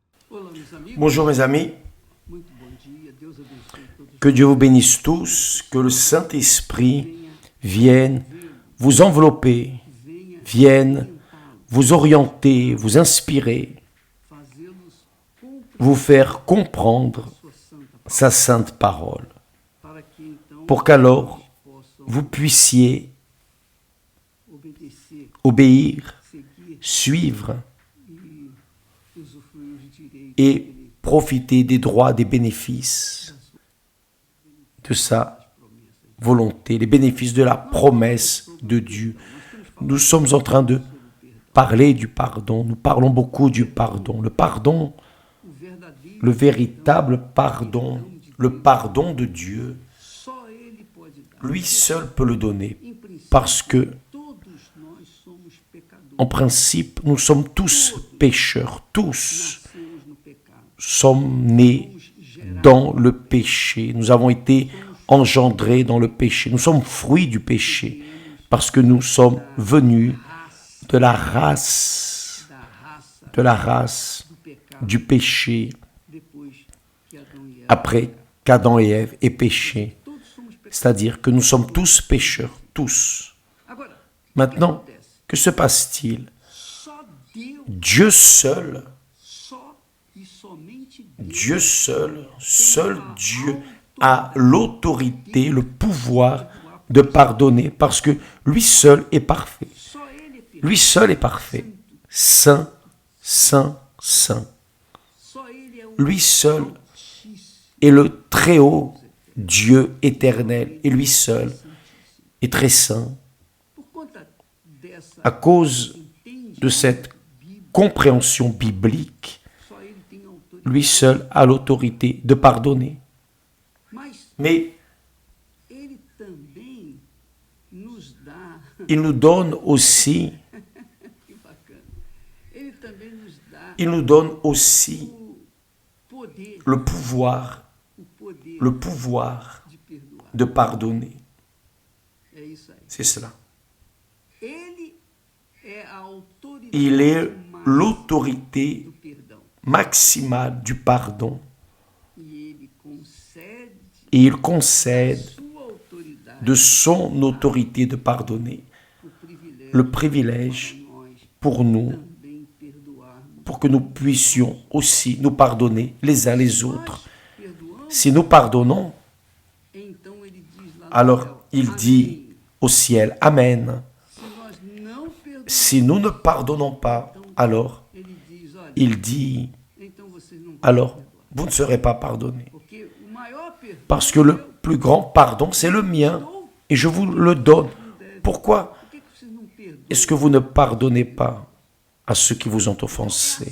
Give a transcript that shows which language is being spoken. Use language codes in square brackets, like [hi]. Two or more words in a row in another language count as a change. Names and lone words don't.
[pt] Olá, meus amigos. [fr] Bonjour mes amis, [pt] Muito bom dia. Deus abençoe todos. [fr] que Dieu vous bénisse tous, que le Saint-Esprit [pt] Venha [fr] vienne [pt] vê-lo, [fr] vous envelopper, [pt] venha [fr] vienne [pt] orientá-lo, [fr] vous orienter, vous inspirer, [pt] fazê-los [fr] vous [pt] compreender [fr] faire comprendre [pt] sua santa palavra, [fr] sa sainte parole, [pt] para que então [fr] pour qu'alors [pt] nós possamos [fr] vous puissiez [pt] obedecer, [fr] obéir, [pt] seguir [fr] suivre [pt] e usufruir os direitos [fr] et profiter des droits, des bénéfices de sa volonté, les bénéfices de la promesse de Dieu. Nous sommes en train de parler du pardon, nous parlons beaucoup du pardon. Le pardon, [pt] o verdadeiro, [fr] le véritable pardon, le pardon de Dieu, [pt] só Ele pode dar. [fr] lui seul peut le donner, [pt] Em princípio, [fr] parce que, [pt] todos nós somos pecadores, [fr] en principe, nous sommes tous pécheurs, tous [pt] nascemos no pecado, [fr] sommes nés [pt] somos gerados, [fr] dans le péché, nous avons été engendrés dans le péché, nous sommes fruits du péché, parce que nous sommes venus [pt] raça, [fr] de la race, [pt] da raça [fr] du [pt] do pecado, [fr] péché, [pt] depois que Adão e Eva. [fr] après qu'Adam et Ève aient péché. [pt] Todos somos pecadores. [fr] C'est-à-dire que nous sommes tous pécheurs, tous. [pt] Agora, [fr] Maintenant, [pt] acontece? [fr] que se passe-t-il? [pt] Só Deus, [fr] Dieu seul, [pt] só e somente Deus [fr] Dieu seul, seul Dieu a l'autorité, le pouvoir de pardonner, parce que lui seul est parfait. [pt] só Ele é perfeito. [fr] Lui seul est parfait. Saint, saint, saint. [pt] Só Ele é o [fr] Lui seul [pt] Altíssimo. [fr] est le très haut Dieu éternel, et lui seul est très saint. [pt] Por conta dessa [fr] À cause [pt] entende [fr] de cette compréhension biblique, [pt] só Ele tem autoridade. [fr] lui seul a l'autorité de pardonner. [pt] Mas [fr] Mais [pt] Ele também nos dá, [fr] il nous donne aussi, [pt] que bacana, Ele também nos dá [fr] il nous donne aussi [pt] o poder, [fr] le pouvoir [pt] de perdoar. [fr] de pardonner. [pt] É isso aí. [fr] C'est cela. [pt] Ele é a autoridade [fr] Il est [pt] máxima [fr] l'autorité [pt] do perdão. [fr] maximale du pardon [pt] E ele concede [fr] et il concède [pt] sua autoridade, [fr] de son autorité de pardonner [pt] o privilégio [fr] le privilège [pt] de nós [fr] pour nous, [pt] também perdoarmos. [fr] pour que nous puissions aussi nous pardonner les uns les autres. [pt] Nós perdoamos, [fr] Si nous pardonnons, [pt] então ele diz lá no [fr] alors [pt] céu, [fr] il [pt] amém. [fr] dit au ciel, Amen. [pt] Se nós não perdoamos, [fr] Si nous ne pardonnons pas, alors [pt] ele diz, olha, [fr] il dit, [pt] então vocês não vão [fr] alors [pt] perdoar. [fr] vous ne serez pas pardonnés. [pt] Porque o maior perdão [fr] Parce que le plus grand pardon, c'est le mien, et je vous le donne. Pourquoi [pt] por que vocês não perdoam? [fr] est-ce que vous ne pardonnez pas à ceux qui vous ont offensés?